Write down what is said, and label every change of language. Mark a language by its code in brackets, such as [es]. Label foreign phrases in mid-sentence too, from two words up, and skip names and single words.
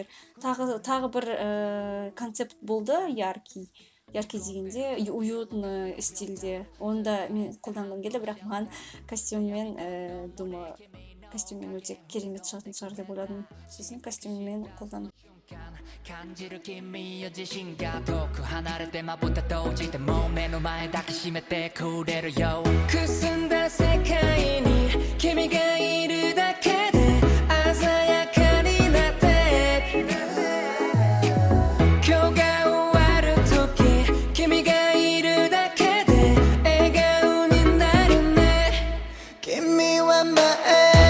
[kk] Тағы бір концепт болды, яркий дегенде, уютный стильде. Онда мен қолданғым келді, бірақ маған костюммен өте керемет шығатын шығар деп ойладым. Сосын костюммен қолдандым. [ja] 感じる君よ自信が遠く離れてまぶた閉じても目の前抱きしめてくれるよくすんだ世界に君がいるだけで鮮やかになって今日が終わる時君がいるだけで笑顔になるね君は前